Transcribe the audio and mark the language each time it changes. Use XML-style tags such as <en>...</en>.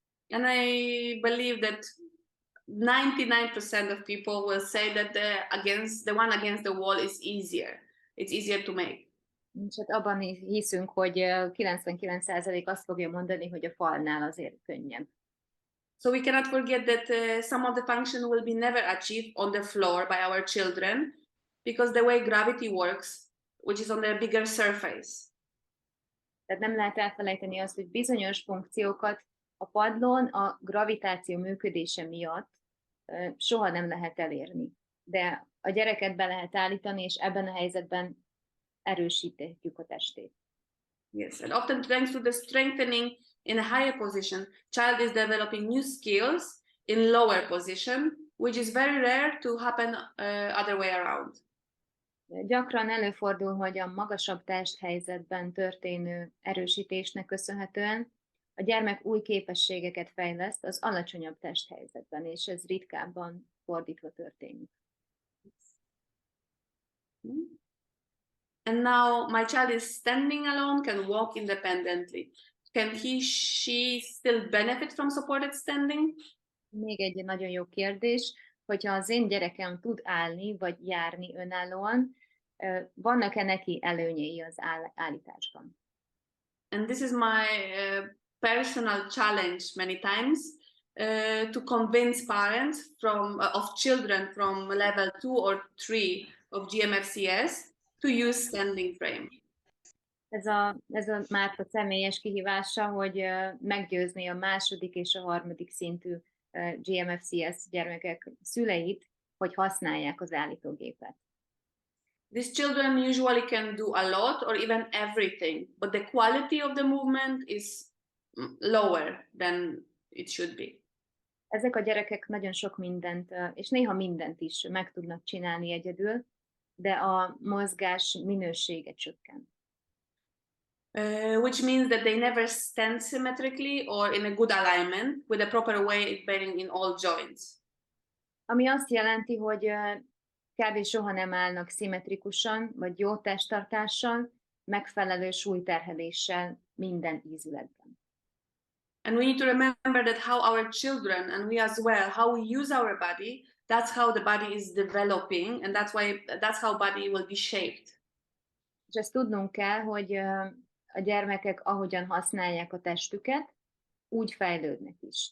<en>And I believe that 99% of people will say that the one against the wall is easier. It's easier to make.</en> <hu>És hát abban hiszünk, hogy 99% azt fogja mondani, hogy a falnál azért könnyebb.</hu> <en>So we cannot forget that some of the function will be never achieved on the floor by our children because the way gravity works, which is on the bigger surface.</en> <hu>Tehát nem lehet elfelejteni azt, hogy bizonyos funkciókat a padlón a gravitáció működése miatt soha nem lehet elérni. De a gyereket be lehet állítani, és ebben a helyzetben erősíthetjük a testét.</hu> <en>Yes, and often thanks to the strengthening in a higher position, child is developing new skills in lower position, which is very rare to happen other way around.</en> <hu>Gyakran előfordul, hogy a magasabb testhelyzetben történő erősítésnek köszönhetően a gyermek új képességeket fejleszt az alacsonyabb testhelyzetben, és ez ritkábban fordítva történik.</hu> <en>And now my child is standing alone, can walk independently. Can he, she still benefit from supported standing?</en> <hu>Még egy nagyon jó kérdés, hogyha az én gyerekem tud állni, vagy járni önállóan, vannak-e neki előnyei az állításban?</hu> <en>And this is my personal challenge many times to convince parents of children from level 2 or 3 of GMFCS to use standing frame.</en> <hu>Ez a Márta személyes kihívása, hogy meggyőzni a második és a harmadik szintű GMFCS gyermekek szüleit, hogy használják az állítógépet.</hu> <en>These children usually can do a lot or even everything, but the quality of the movement is lower than it should be.</en> <hu>Ezek a gyerekek nagyon sok mindent, és néha mindent is meg tudnak csinálni egyedül, de a mozgás minősége csökken.</hu> <en>Which means that they never stand symmetrically or in a good alignment with a proper weight bearing in all joints.</en> <hu>Ami azt jelenti, hogy kb. Soha nem állnak szimmetrikusan, vagy jó testtartással, megfelelő súlyterheléssel minden ízületben.</hu> <en>And we need to remember that how our children and we as well, how we use our body, that's how the body is developing, and that's how body will be shaped.</en> <hu>És ezt tudnunk kell, hogy a gyermekek ahogyan használják a testüket, úgy fejlődnek is.</hu>